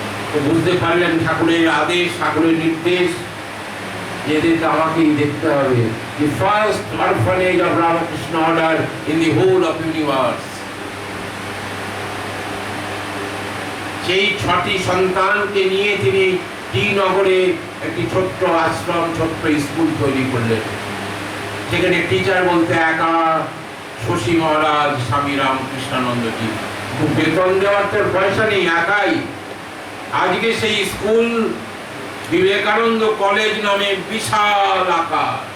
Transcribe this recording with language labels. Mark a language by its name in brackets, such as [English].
[Bangla] তো বুঝতে পারলেন ঠাকুরের আদেশ, ঠাকুরের নির্দেশ, এদেরকে আমাকেই দেখতে হবে। [English] The first orphanage of Ramakrishna order in the whole of universe. [Bangla] সেই 6টি সন্তানকে নিয়ে তিনি টি নগরে একটি ছোট্ট আশ্রম, ছোট্ট স্কুল তৈরি করলেন। সেখানে টিচার বলতে একা শশী মহারাজ, স্বামী রামকৃষ্ণানন্দজি। বেতন দেওয়ার তো পয়সা নেই, একাই। আজকে সেই স্কুল বিবেকানন্দ কলেজ নামে বিশাল আকার।